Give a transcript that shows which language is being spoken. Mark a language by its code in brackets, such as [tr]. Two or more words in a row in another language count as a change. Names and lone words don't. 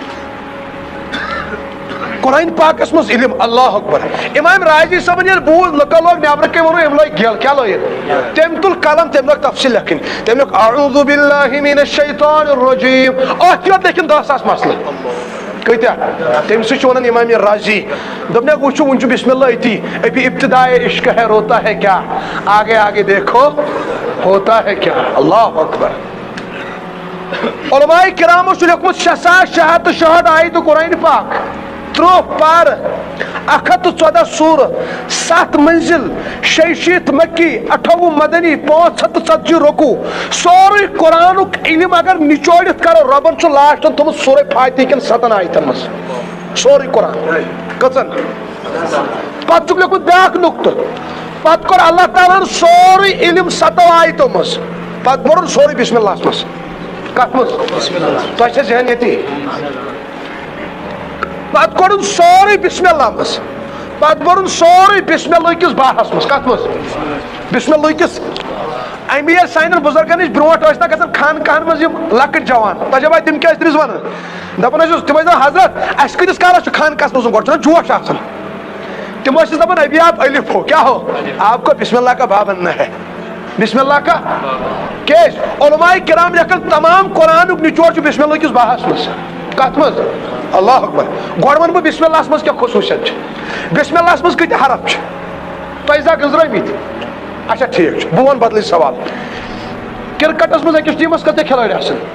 [ks] قرآن پاکس مز علم اللہ اکبر امام رازی صاحبن ییٚلہِ بوٗز لُکو لوگ نیبرٕ کنۍ ووٚنُن أمۍ لٲگۍ گٮ۪ل کیٛاہ لٲگِتھ تٔمۍ تُل قلم تٔمۍ لوگ تفصیل لیکھٕنۍ تٔمۍ لیوٚکھ [ar] اعوذ باللہ من الشیطان الرجیم [ks] اتھ یوت لیکھِنۍ 10,000 مسلہٕ کۭتیاہ تٔمۍ سۭتۍ چھُ ونان امام رازی دوٚپنکھ وٕچھو وُنہِ چھُ بسم اللہ أتی [ur] ابھی ابتدائے عشق ہے روتا ہے کیا آگے آگے دیکھو ہوتا ہے کیا [ks] اللہ اکبر علماء کرامو چھُ لیوٚکھمُت 6,666 آیتہٕ قرآن پاک 30 پارٕ 114 سورہ 7 منزل 66 مکی 58 مدنی 540 رکوع سورُے قرآنُک علم اگر نچوڑِتھ کرو رۄبن چھُ لاسٹن تھوٚمُت سورہ فاتحہ کٮ۪ن 7 آیتن منٛز سورُے قرآن کٔژن پتہٕ چھُکھ لیوٚکھمُت بیاکھ نُقطہٕ پتہٕ کوٚر اللہ تعالیٰ ہن سورُے علم 7 آیتو منٛز پتہٕ بوٚرُن سورُے بسم اللہ منٛز کتھ منٛز تۄہہِ چھا ذہن ییٚتی پتہٕ کوٚرُن سورُے بسم اللہ منٛز پتہٕ بوٚرُن سورُے بسم اللہ کِس باہس منٛز کتھ منٛز بسم اللہ کِس امی ییٚلہِ سانٮ۪ن بُزرگن نِش برونٛٹھ ٲسۍ نہ گژھان خانقاہن منٛز یِم لۄکٕٹۍ جوان تجربہ تِم کیٛاہ ٲسۍ تٔمِس ونان دپان ٲسِس تِم ٲسۍ دپان حضرت اسہِ کۭتِس کالس چھُ خانقاہس منٛز گۄڈٕ چھُنہ جوش آسان تِم ٲسِس دپان [ur] ابھی آپ الف ہو کیا ہو آپ کو بسم اللہ کا با بننا ہے [ks] بسم اللہ کا کیٛازِ علماء کرام لیکھن تمام قرآنُک نچوڑ چھُ بسم اللہ کِس باہس منٛز کتھ منٛز اللہ اکبر گۄڈٕ ونہٕ بہٕ بسم اللہ منٛز کیٛاہ خصوٗصیت چھِ بسم اللہ منٛز کۭتیاہ حرف چھِ تۄہہِ زا گٔنٛزرٲمٕتۍ اچھا ٹھیٖک چھُ بہٕ ونہٕ بدلٕے سوال کرکٹس منٛز أکِس ٹیٖمس کۭتیاہ کھلٲڑۍ آسان